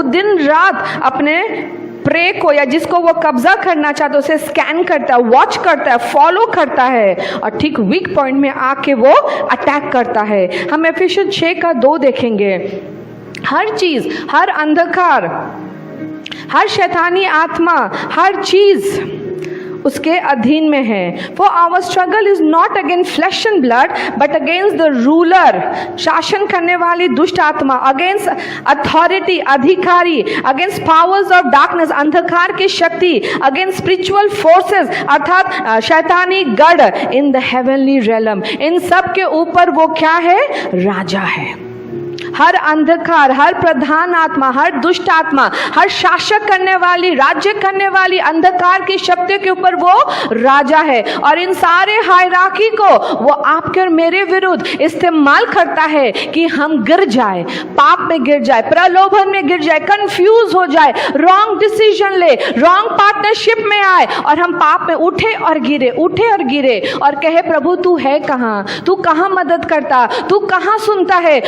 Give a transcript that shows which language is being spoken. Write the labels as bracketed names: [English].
[Hindi] वो दिन रात अपने प्रे को या जिसको वो कब्जा करना चाहता है उसे स्कैन करता है, वॉच करता है, फॉलो करता है और ठीक वीक पॉइंट में आके वो अटैक करता है। हम एफिसियंस 6:2 देखेंगे। हर चीज, हर अंधकार, हर शैतानी आत्मा, हर चीज उसके अधीन में है। [English] For our struggle is not against flesh and blood, but against the ruler, [Hindi] शासन करने वाली दुष्ट आत्मा, [English] against authority, [Hindi] अधिकारी, [English] against powers of darkness, [Hindi] अंधकार की शक्ति, [English] against spiritual forces, [Hindi] अर्थात शैतानी गढ़ [English] in the heavenly realm। [Hindi] इन सब के ऊपर वो क्या है? राजा है। हर अंधकार, हर प्रधान आत्मा, हर दुष्ट आत्मा, हर शासक करने वाली, राज्य करने वाली अंधकार की शक्ति के ऊपर वो राजा है। और इन सारे हायरार्की को वो आपके और मेरे विरुद्ध इस्तेमाल करता है कि हम गिर जाए, पाप में गिर जाए, प्रलोभन में गिर जाए, कंफ्यूज हो जाए, [English] wrong decision [Hindi] ले, [English] wrong partnership [Hindi] में आए और हम पाप में उठे और गिरे, उठे और गिरे और कहे प्रभु तू है कहाँ, तू कहाँ मदद करता, तू कहाँ सुनता है।